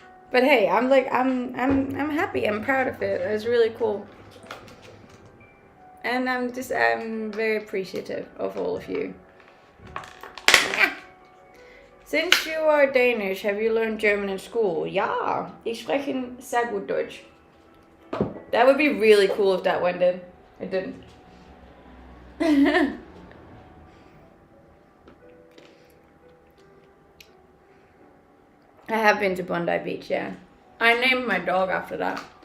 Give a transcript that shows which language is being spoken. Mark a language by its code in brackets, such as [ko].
[en] But hey, I'm happy. I'm proud of it. It's really cool. And I'm very appreciative of all of you. Since you are Danish, have you learned German in school? [de] Ja, ich spreche sehr gut Deutsch. [en] That would be really cool if that went in. It didn't. I have been to Bondi Beach, yeah. I named my dog after that.